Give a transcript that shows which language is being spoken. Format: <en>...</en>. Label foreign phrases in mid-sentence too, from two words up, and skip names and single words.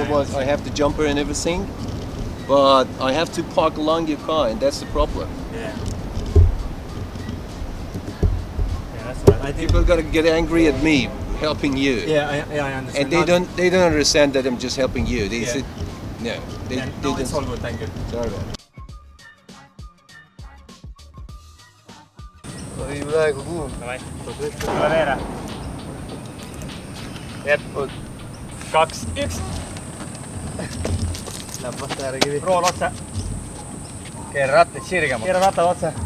<en>otherwise, I have the jumper and everything. But I have to park along your car, and that's the problem. Yeah. Yeah, that's right. I think. People gotta get angry at me helping you. Yeah, I understand. And they don't understand that I'm just helping you. They Yeah. said no. They No, it's all don't. good, thank you. Sorry about it.</en> <et>Oi, praegu kuum. Davai, tule veere. Jep. 2, 1. Läheb vastu äärekivi. Rool otse. Keera rattid sirgema.</et>